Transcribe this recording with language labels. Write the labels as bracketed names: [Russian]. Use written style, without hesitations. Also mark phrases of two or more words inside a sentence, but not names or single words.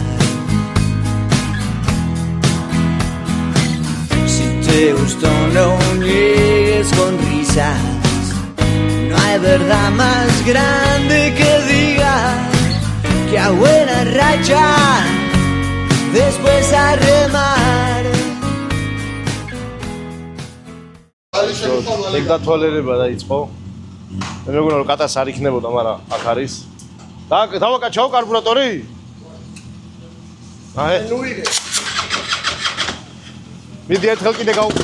[Spanish] Si te gustó no niegues con risas, no hay verdad más grande que diga que a buena racha después a remar. [Georgian] ეგ დათვალიერება დაიწყო. მე მეგონა რომ კატას არ იქნებოდა, მაგრამ აქ არის. დავაკაჩაო კარბურატორი? აე. მიდი ერთხელ კიდე გავუყურე.